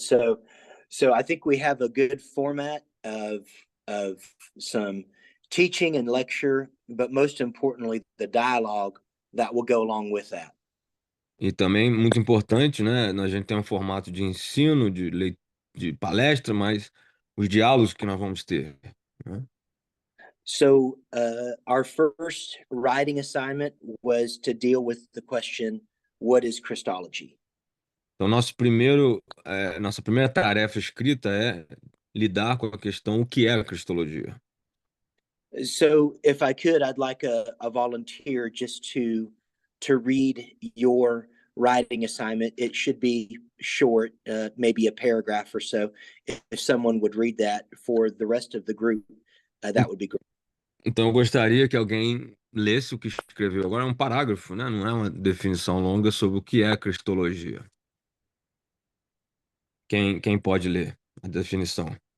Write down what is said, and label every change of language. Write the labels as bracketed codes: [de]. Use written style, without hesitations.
[en] So I think we have a good format of some teaching and lecture, but most importantly, the dialogue that will go along with that. [pt] E também, muito importante, né? A gente tem um formato de ensino, de palestra, mas os diálogos que nós vamos ter, né? [en] So our first writing assignment was to deal with the question, what is Christology? [pt] Então, nossa primeira tarefa escrita é lidar com a questão o que é a cristologia. [en] So if I could, I'd like a volunteer just to read your writing assignment. It should be short, maybe a paragraph or so. If someone would read that for the rest of the group, that would be great. [pt] Então, eu gostaria que alguém lesse o que escreveu. Agora é um parágrafo, né? Não é uma definição longa sobre o que é a cristologia. Quem pode ler a definição?